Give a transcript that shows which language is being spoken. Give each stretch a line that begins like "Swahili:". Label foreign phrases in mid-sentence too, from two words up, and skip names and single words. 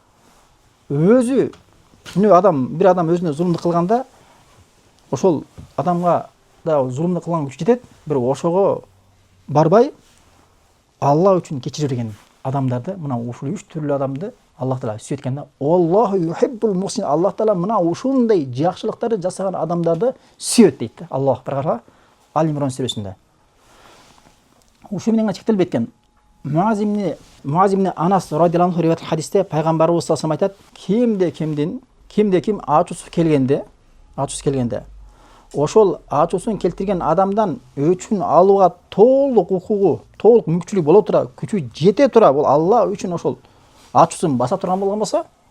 Kyrgyz: Өзү бир адам өзүнө зулумдук кылганда ошол адамга да зулумдук кылган күч жетет, бирок ошого барбай Аллах үчүн кечире берген адамдарды, мына ушул 3 түрлүү адамды Аллах Таала сүйөткөн да.
Arabic: الله يحب المحسن.
Kyrgyz: Аллах Таала мына ушундай жакшылыктарды жасаган адамдарды сүйөт дейт да. Аллах биргара Али-Имран сүрөсүндө. Ушу менен чектелбей кеткен. Муаз ибн Анас
Arabic: رضي الله عنه
Kyrgyz: риваят хадисте пайгамбарыбыз
Arabic: صلى الله عليه
Kyrgyz: айтат, кимде ким ачуусу келгенде ошол ачуусун келтирген адамдан өчүн алууга толук укугу, толук мүмкүнчүлүк боло тура, күчү жете тура, бул Аллах үчүн ошол ачуусун баса турган болгон болсо,